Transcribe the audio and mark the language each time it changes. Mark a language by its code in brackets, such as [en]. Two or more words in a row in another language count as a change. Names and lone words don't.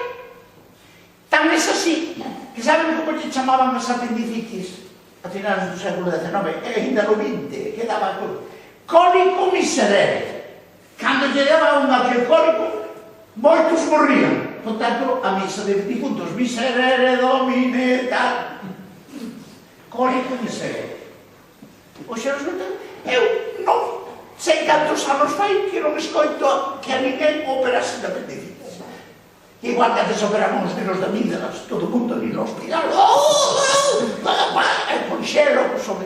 [gl] Tan es así, que saben como lle chamaban as apendicitis a finales do século XIX, e ainda no XX, que daba cólico miserere. Cando lle daba un aquel cólico, moitos morrían. Por tanto, a misa de difuntos, [la] miserere domine, tal. [gl] Cólico miserere. Oxe, resulta, eu non sei cantos anos fai que non escoito que a ninguén operase de apendicitis. Igual que antes operamos [es] de los amígdalas, [gl] todo o mundo ali no hospital, con xelo, sobre...